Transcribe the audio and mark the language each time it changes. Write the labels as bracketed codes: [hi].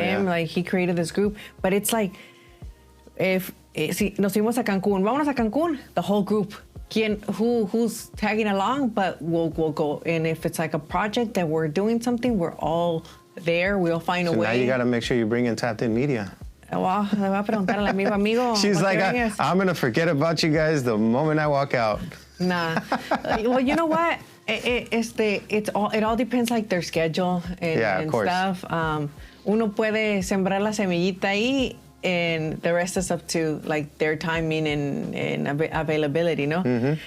[en] him, like he created this group. But it's like, [es] si nos fuimos a Cancún, [en] vámonos a Cancún, the whole group. Who's tagging along, but we'll go. And if it's like a project that we're doing something, we're all there, we'll find a way. So now you gotta make sure you bring in Tapped In Media. [es] Well, le voy a preguntar al amigo. [en] She's like, I'm gonna forget about you guys the moment I walk out. Nah. Well, you know what? It all depends like their schedule and stuff. [es] Uno puede sembrar la semillita ahí, [en] and the rest is up to like their timing and availability, no? Mm-hmm.